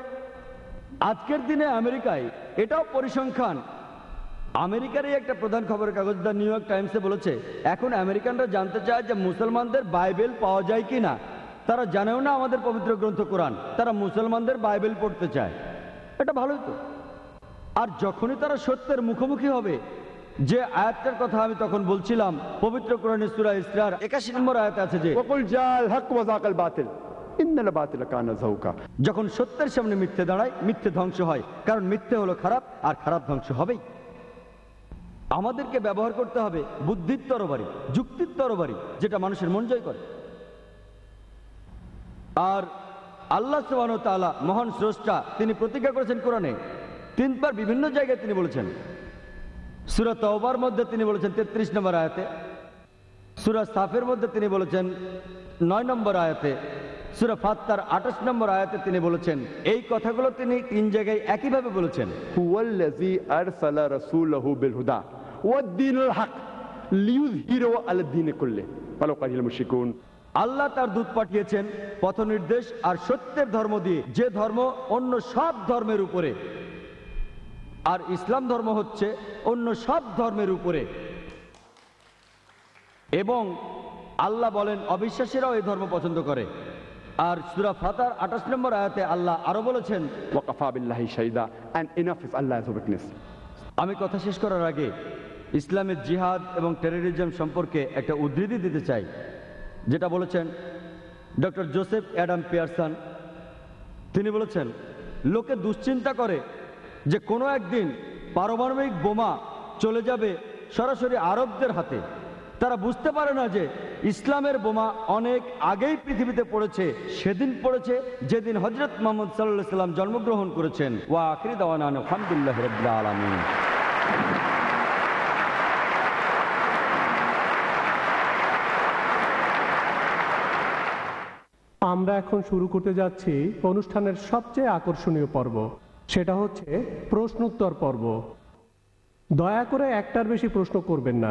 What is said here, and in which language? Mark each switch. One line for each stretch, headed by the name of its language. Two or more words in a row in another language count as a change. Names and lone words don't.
Bangla: আজকের দিনে আমেরিকায় এটাও পরিসংখ্যান, আমেরিকারই একটা প্রধান খবরের কাগজ দ্য নিউ ইয়র্ক টাইমসে বলেছে এখন আমেরিকানরা জানতে চায় যে মুসলমানদের বাইবেল পাওয়া যায় কি না। তারা জানেও না আমাদের পবিত্র গ্রন্থ কোরআন, তারা মুসলমানদের বাইবেল পড়তে চায়। এটা ভালোই তো। আর যখনই তারা সত্যের মুখোমুখি হবে, যে আয়াতটার কথা আমি তখন বলছিলাম, পবিত্র কোরআনের সূরা ইসরার 81 নম্বর আয়াতে আছে যে
Arabic: وقل جاء الحق وزهق الباطل إن الباطل كان زهوقا.
Bangla: যখন সত্যের সামনে মিথ্যে দাঁড়ায়, মিথ্যে ধ্বংস হয়, কারণ মিথ্যে হলো খারাপ আর খারাপ ধ্বংস হবেই। আমাদেরকে ব্যবহার করতে হবে বুদ্ধির তরবারি, যুক্তির তরবারি, যেটা মানুষের মন জয় করে। আর আল্লাহ
Arabic: سبحانه وتعالى
Bangla: মহান স্রষ্টা, তিনি প্রতিজ্ঞা করেছেন কোরআনে 3 বার বিভিন্ন জায়গায় তিনি বলেছেন। সূরা তাওবার মধ্যে তিনি বলেছেন 33 নম্বর আয়াতে, সূরা সাফের মধ্যে তিনি বলেছেন 9 নম্বর আয়াতে, সূরা ফাত্তার 28 নম্বর আয়াতে তিনি বলেছেন। এই কথাগুলো তিনি 3 জায়গায় একইভাবে বলেছেন।
Arabic: هو الذي أرسل رسوله بالهدى ودين الحق ليظهره على الدين كله ولو كره المشركون.
Bangla: আল্লাহ তার দূত পাঠিয়েছেন পথ নির্দেশ আর সত্যের ধর্ম দিয়ে, যে ধর্ম অন্য সব ধর্মের উপরে, আর ইসলাম ধর্ম হচ্ছে অন্য সব ধর্মের উপরে। এবং আল্লাহ বলেন অবিশ্বাসীরাও এই ধর্ম পছন্দ করে। আর সূরা ফাতার 28 নম্বর আয়াতে আল্লাহ আরো বলেছেন
Arabic: وكفى بالله شهيدا,
English: and enough is Allah as a witness.
Bangla: আমি কথা শেষ করার আগে ইসলামের জিহাদ এবং টেররিজম সম্পর্কে একটা উদ্ধৃতি দিতে চাই, যেটা বলেছেন ডক্টর জোসেফ অ্যাডাম পিয়ারসন। তিনি বলেছেন লোকে দুশ্চিন্তা করে যে কোনো একদিন পারমাণবিক বোমা চলে যাবে সরাসরি আরবদের হাতে। তারা বুঝতে পারে না যে ইসলামের বোমা অনেক আগেই পৃথিবীতে পড়েছে, সেদিন পড়েছে যেদিন হযরত মুহাম্মদ
Arabic: صلى الله عليه وسلم
Bangla: জন্মগ্রহণ করেছেন।
Arabic: وآخر دعوانا الحمد لله رب العالمين.
Bangla: আমরা এখন শুরু করতে যাচ্ছি অনুষ্ঠানের সবচেয়ে আকর্ষণীয় পর্ব, সেটা হচ্ছে প্রশ্নোত্তর পর্ব। দয়া করে একটার বেশি প্রশ্ন করবেন না।